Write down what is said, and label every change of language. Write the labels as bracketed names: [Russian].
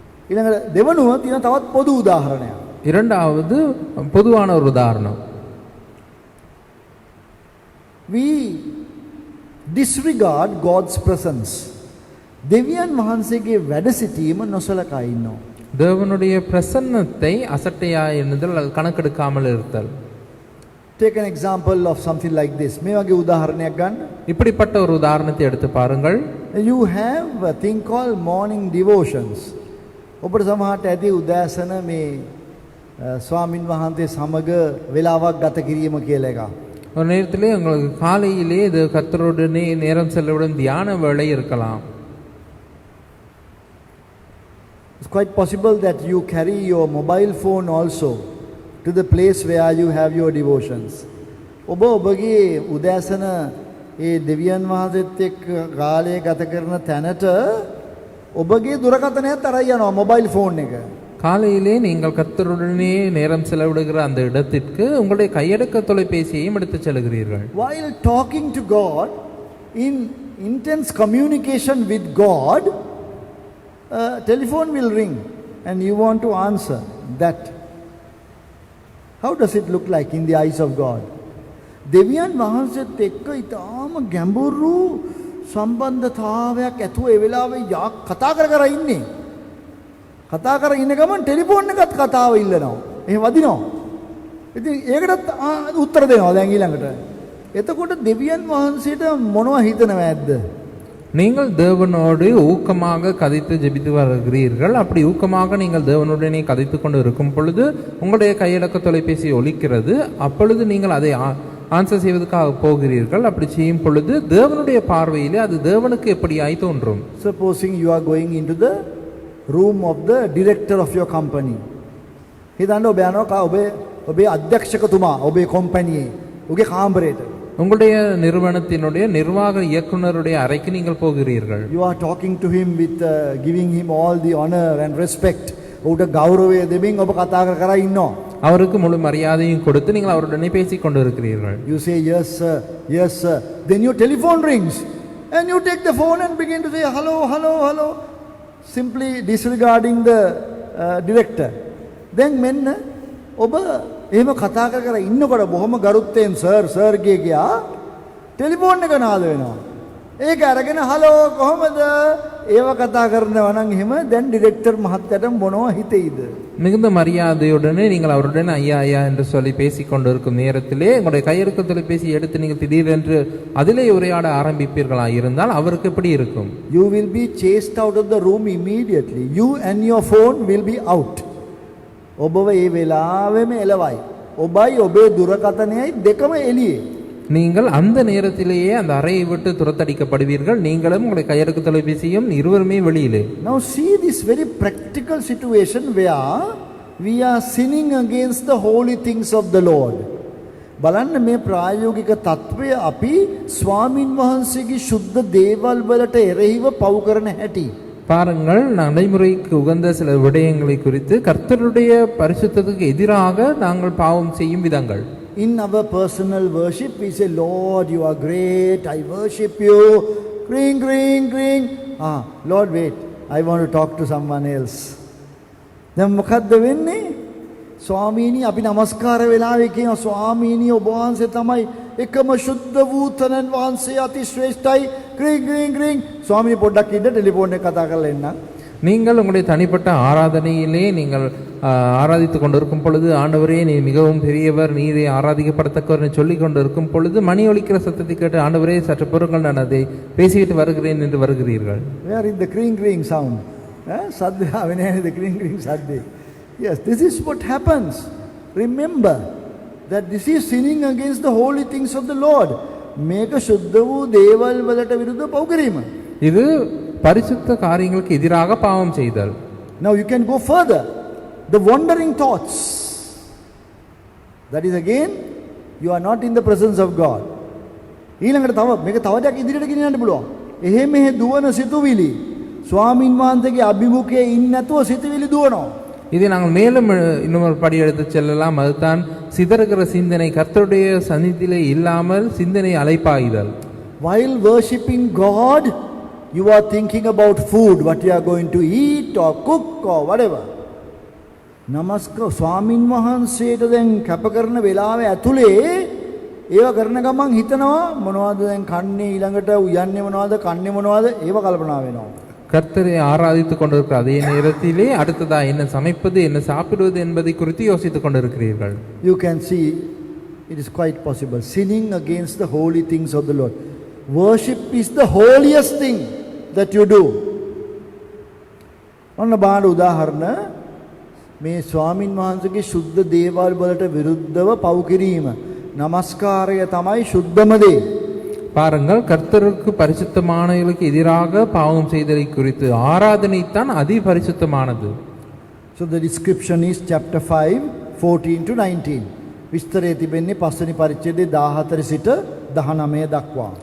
[Sinhala] ඊළඟ දෙවනුව තියෙන තවත් පොදු උදාහරණයක්. [Tamil] இரண்டாவது பொதுவான ஒரு உதாரணம். [English] We disregard God's presence. [Sinhala] දෙවියන් වහන්සේගේ වැඩ සිටීම නොසලකා ඉන්නවා. [Tamil] தேவனுடைய பிரசன்னத்தை அசட்டையா எண்ணுதல், கணக்கெடுக்காமல் இருத்தல். [English] Take an example of something like this. [Sinhala] මේ වගේ උදාහරණයක් ගන්න. [Tamil] இப்படிப்பட்ட ஒரு உதாரணத்தை எடுத்து பாருங்கள். [English] You have a thing called morning devotions. [Sinhala] ඔබට සමහරට ඇති උදෑසන මේ ස්වාමින් වහන්සේ සමග වෙලාවක් ගත කිරීම කියලා එකක්. [Tamil] ஒரு நேரத்திலே உங்களுக்கு காலையிலே இது கர்த்தருடனே நேரம் செலவிடும் தியான வேளை இருக்கலாம். [English] It's quite possible that you carry your mobile phone also to the place where you have your devotions. [Sinhala] ඔබගේ උදෑසන ඒ දෙවියන් වහන්සේත් එක්ක කාලය ගත කරන තැනට ඔබගේ දුරකථනයත් අරන් යනවා [English] mobile phone [Sinhala] එක. [Tamil] காலையிலே நீங்கள் கர்த்தருடனே நேரம் செலவிடுகிற அந்த இடத்திற்கு உங்களுடைய கையடக்க தொலைபேசியையும் எடுத்துச் செல்கிறீர்கள். [English] While talking to God, in intense communication with God, telephone will ring and you want to answer that. How does it look like in the eyes of God? [Sinhala] දෙවියන් වහන්සේත් එක්ක ඊටාම ගැඹුරු සම්බන්ධතාවයක් ඇතුව ඒ වෙලාවේ කතා කර ඉන්නේ. කතා කර ඉන්න ගමන් ටෙලිෆෝන් එකත් කතාව ඉල්ලනවා. එහෙම වදිනවා. ඉතින් ඒකටත් උත්තර දෙනවා දැන් ඊළඟට. එතකොට දෙවියන් වහන්සේට මොනව හිතනවද? [Tamil] நீங்கள் தேவனோடு ஊக்கமாக கதைத்து ஜெபித்து வருகிறீர்கள். அப்படி ஊக்கமாக நீங்கள் தேவனுடனே கதைத்து கொண்டு இருக்கும் பொழுது உங்களுடைய கையடக்க தொலைபேசி ஒலிக்கிறது. அப்பொழுது நீங்கள் அதை ஆன்சர் செய்வதற்காக போகிறீர்கள். அப்படி செய்யும் பொழுது தேவனுடைய பார்வையிலே அது தேவனுக்கு எப்படியாய் தோன்றும். [English] Supposing you are going into the room of the director of your company. [Sinhala] හිතන්න ඔබ යනවා ඔබේ අධ්‍යක්ෂකතුමා ඔබේ කම්පැනියේ ඔබේ කාමරේට. [Tamil] உங்களுடைய நிறுவனத்தினுடைய நிர்வாக இயக்குனருடைய அறைக்கு நீங்கள் போகிறீர்கள். [English] You are talking to him with giving him all the honor and respect. [Sinhala] ඔහුට ගෞරවය දෙමින් ඔබ කතා කර කර ඉන්නවා. [Tamil] அவருக்கு முழு மரியாதையும் கொடுத்து நீங்கள் அவருடனே பேசிக் கொண்டிருக்கிறீர்கள். [English] You say yes sir, yes sir. Then your telephone rings and you take the phone and begin to say hello, hello, hello, simply disregarding the director. [Sinhala] Then මෙන්න ඔබ එහෙම කතා කර කර ඉන්නකොට බොහොම ගරුත්වයෙන් සර් සර් කියා ටෙලිෆෝන් එක නාද වෙනවා. ඒක අරගෙන හලෝ කොහමද ඒව කතා කරනවා නම් එහෙම දැන් ඩිරෙක්ටර් මහත්තයාට මොනවා හිතෙයිද? [Tamil] மிகுந்த மரியாதையுடனே நீங்கள் அவருடன் ஐயா ஐயா என்று சொல்லி பேசிக் கொண்டிருக்கும் நேரத்திலே உங்களுடைய கையெழுத்து தொலைபேசி எடுத்து நீங்கள் திடீரென்று அதிலே உரையாட ஆரம்பிப்பீர்களா இருந்தால் அவருக்கு எப்படி இருக்கும்? [English] You will be chased out of the room immediately. You and your phone will be out. [Sinhala] ඔබව ඒ වෙලාවෙම එලවයි. ඔබයි ඔබේ දුරකථනයයි දෙකම එළියේ. [Tamil] நீங்கள் அந்த நேரத்திலேயே அந்த அறையை விட்டு துரத்தடிக்கப்படுவீர்கள். நீங்களும் உங்களுடைய கையெழுத்து தொலைபேசியும் இருவருமே வெளியிலே. [English] Now see this very practical situation where we are sinning against the holy things of the Lord. [Sinhala] බලන්න මේ ප්‍රායෝගික தত্ত্বය අපි ස්වාමින් වහන්සේගේ සුද්ධ දේවල් වලට එරෙහිව පව් කරන හැටි. [Tamil] பாருங்கள், நடைமுறைக்கு உகந்த சில விடயங்களை குறித்து கர்த்தருடைய பரிசுத்தத்துக்கு எதிராக நாங்கள் பாவம் செய்யும் விதங்கள். [English] In our personal worship we say, Lord you are great, I worship you, ring ring ring. Lord wait, I want to talk to someone else. [Sinhala] දැන් මොකද්ද වෙන්නේ? ස්වාමීනි අපි නමස්කාර වෙලාවේ කියන ස්වාමීනි ඔබ වහන්සේ තමයි එකම සුද්ධ වූ තනන් වහන්සේ අති ශ්‍රේෂ්ඨයි, [English] ring ring ring. [Sinhala] ස්වාමීනි පොඩ්ඩක් ඉන්න ටෙලිෆෝන් එක කතා කරලා එන්න. [Tamil] நீங்கள் உங்களுடைய தனிப்பட்ட ஆராதனையிலே நீங்கள் ஆராதித்து கொண்டிருக்கும் பொழுது, ஆண்டவரே நீ மிகவும் பெரியவர், நீரே ஆராதிக்கப்படத்தக்கவர் சொல்லிக் கொண்டிருக்கும் பொழுது மணி ஒலிக்கிற சத்தத்தை கேட்டு, ஆண்டவரே சற்று பொருட்கள் நான் அதை பேசிக்கிட்டு வருகிறேன் என்று வருகிறீர்கள். [English] Where is the ring ring sound? [Sinhala] සද්ද ආවේ නැහැ [English] the ring ring [Sinhala] සද්දේ. [English] Yes, this is what happens. Remember that this is sinning against the holy things of the Lord. [Sinhala] මේක සුද්ධ වූ දේවල් වලට විරුද්ධ පව් කිරීම. [Tamil] இது பரிசுத்த காரியங்களுக்கு எதிராக பாவம் செய்தல். [English] Now you can go further. The wandering thoughts. That is again, you are not in the presence of God. [Sinhala] ඊළඟට තව මේක තව ටිකක් ඉදිරියට ගෙනියන්න පුළුවන්. එහෙ මෙහෙ දුවන සිතුවිලි. ස්වාමින් වහන්සේගේ අභිමුඛයේ ඉන්නේ නැතුව සිතුවිලි දුවනවා. [Tamil] இதை நாங்கள் மேலும் இன்னொரு படி எடுத்து செல்லலாம். அதுதான் சிதறுகிற சிந்தனை, கர்த்தருடைய சந்நிதியிலே இல்லாமல் சிந்தனை அலைப்பாயுதல். [English] While worshipping God, you are thinking about food, what you are going to eat or cook or whatever. [Sinhala] නමස්කාර ස්වාමින් වහන්සේට දැන් කැප කරන වෙලාවේ ඇතුලේ ඒව කරන ගමන් හිතනවා මොනවද දැන් කන්නේ, ඊළඟට උයන්නේ මොනවද, කන්නේ මොනවද, ඒව කල්පනා වෙනවා. [Tamil] கர்த்தரை ஆராதித்துக் கொண்டிருக்கிற அதே நேரத்திலே அடுத்ததா என்ன சமைப்பது, என்ன சாப்பிடுவது என்பதை குறித்து யோசித்துக் கொண்டிருக்கிறீர்கள். [English] You can see it is quite possible sinning against the holy things of the Lord. Worship is the holiest thing that you do. [Sinhala] ඔන්න බාන උදාහරණ, මේ ස්වාමින් වහන්සේගේ සුද්ධ දේවල් වලට විරුද්ධව පව් කිරීම. නමස්කාරය තමයි සුද්ධම දේ. [Tamil] பாருங்கள், கர்த்தருக்கு பரிசுத்தமானவர்களுக்கு எதிராக பாவம் செய்தலை குறித்து ஆராதனை தான் அதி பரிசுத்தமானது. [English] So the description is chapter 5 14 to 19. [Sinhala] විස්තරය තිබෙන්නේ පස්වෙනි පරිච්ඡේදයේ 14 සිට 19 දක්වා.